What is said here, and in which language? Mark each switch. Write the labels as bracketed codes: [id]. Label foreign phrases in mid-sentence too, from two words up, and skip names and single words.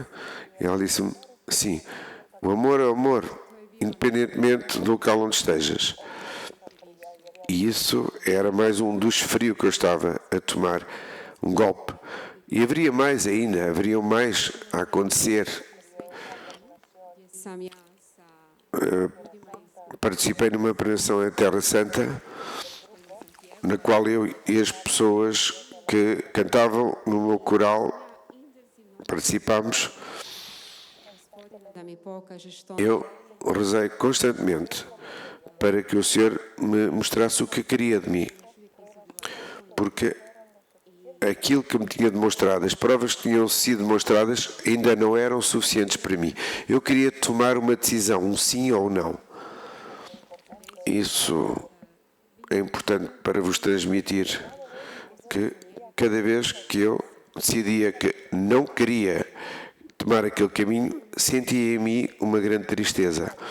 [pt] E ela disse-me: sim, o amor é o amor, independentemente do local onde estejas. E isso era mais um dos frios que eu estava a tomar, um golpe. E haveria mais ainda, haveriam mais a acontecer. [hr] sam ja sa [pt] Participei numa peregrinação em Terra Santa, na qual eu e as pessoas que cantavam no meu coral participámos. [hr] da mi pokaže što [pt] Eu rezei constantemente para que o Senhor me mostrasse o que queria de mim. Porque aquilo que me tinha demonstrado, as provas que tinham sido demonstradas, ainda não eram suficientes para mim. Eu queria tomar uma decisão, um sim ou não. Isso é importante para vos transmitir, que cada vez que eu decidia que não queria tomar aquele caminho, sentia em mim uma grande tristeza.